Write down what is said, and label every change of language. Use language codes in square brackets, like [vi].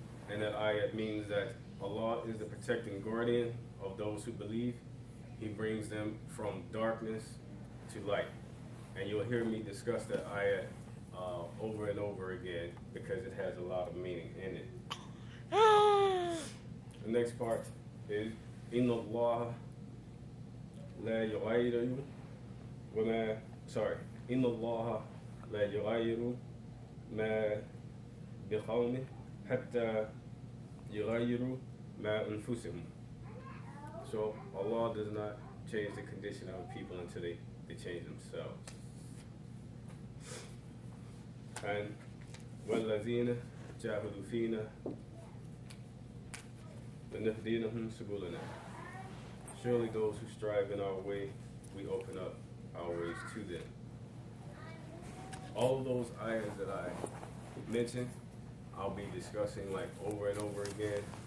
[en] And that ayah means that Allah is the protecting guardian of those who believe. He brings them from darkness to light. And you'll hear me discuss that ayah over and over again because it has a lot of meaning in it. The next part is [ar] Inna Allah لا يغير وما إن الله لا يغير ما بقوم حتى يغيروا ما أنفسهم. [en] So Allah does not change the condition of people until they change themselves. [ar] And والذين جاهدوا فينا لنهدينهم سبلنا. [en] Surely those who strive in our way, we open up our ways to them. All of those ayahs that I mentioned, I'll be discussing like over and over again.